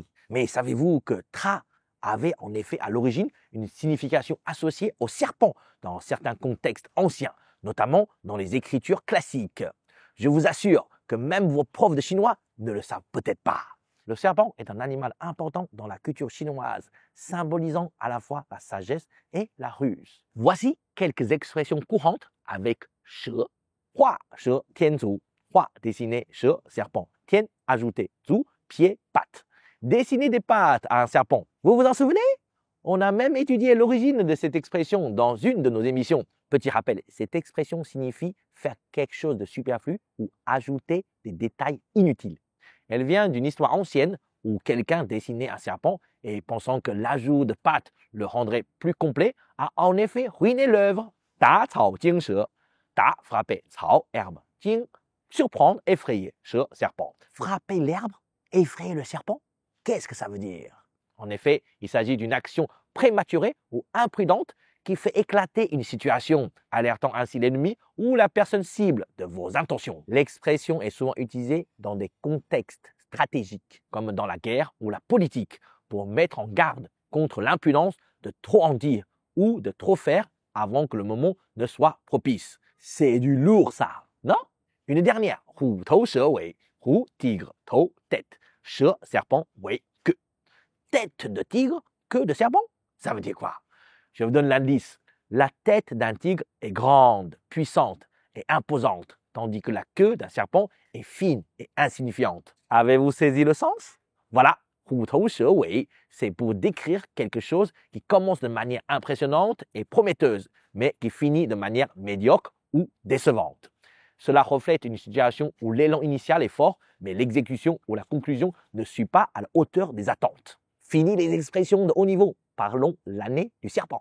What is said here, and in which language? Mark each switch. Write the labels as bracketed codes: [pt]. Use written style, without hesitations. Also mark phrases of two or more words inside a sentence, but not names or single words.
[fr] Mais savez-vous que tra avait en effet à l'origine une signification associée au serpent dans certains contextes anciens, notamment dans les écritures classiques. Je vous assure que même vos profs de chinois ne le savent peut-être pas. Le serpent est un animal important dans la culture chinoise, symbolisant à la fois la sagesse et la ruse. Voici quelques expressions courantes avec 蛇, [zh] 画蛇添足, [fr] 画 dessiner 蛇, serpent, 添 ajouter, 足 pied, patte. Dessiner des pattes à un serpent, vous vous en souvenez? On a même étudié l'origine de cette expression dans une de nos émissions. Petit rappel, cette expression signifie faire quelque chose de superflu ou ajouter des détails inutiles. Elle vient d'une histoire ancienne où quelqu'un dessinait un serpent et pensant que l'ajout de pattes le rendrait plus complet, a en effet ruiné l'œuvre. [zh] 打草惊蛇, [fr] 打 frapper, 草 herbe, 惊 surprendre, effrayer, 蛇 serpent. Frapper l'herbe, effrayer le serpent? Qu'est-ce que ça veut dire? En effet, il s'agit d'une action prématurée ou imprudente qui fait éclater une situation, alertant ainsi l'ennemi ou la personne cible de vos intentions. L'expression est souvent utilisée dans des contextes stratégiques, comme dans la guerre ou la politique, pour mettre en garde contre l'impudence de trop en dire ou de trop faire avant que le moment ne soit propice. C'est du lourd ça, non? Une dernière, [zh] 虎头蛇尾, [fr] 虎 tigre, 头 tête, 蛇 serpent, 尾 queue. Tête de tigre, queue de serpent, ça veut dire quoi? Je vous donne l'indice. La tête d'un tigre est grande, puissante et imposante, tandis que la queue d'un serpent est fine et insignifiante. Avez-vous saisi le sens? Voilà, [zh] 虎头蛇尾, [fr] c'est pour décrire quelque chose qui commence de manière impressionnante et prometteuse, mais qui finit de manière médiocre ou décevante. Cela reflète une situation où l'élan initial est fort, mais l'exécution ou la conclusion ne suit pas à la hauteur des attentes. Fini les expressions de haut niveau. Parlons l'année du serpent.